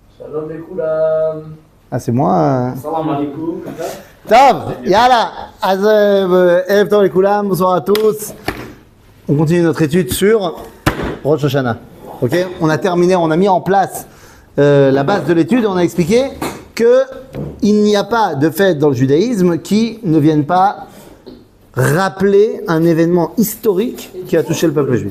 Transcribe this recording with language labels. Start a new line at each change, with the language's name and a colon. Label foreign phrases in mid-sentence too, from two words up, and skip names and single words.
Hebrew: Shalom לכולם.
French: Ah, c'est moi.
Arabic: سلام عليكم.
Hebrew: טוב, יאללה. ערב טוב לכולם,
French: bonsoir à tous. On continue notre étude sur Rosh Hashanah. Ok, on a terminé, on a mis en place la base de l'étude. On a expliqué que il n'y a pas de fête dans le judaïsme qui ne vienne pas rappeler un événement historique qui a touché le peuple juif.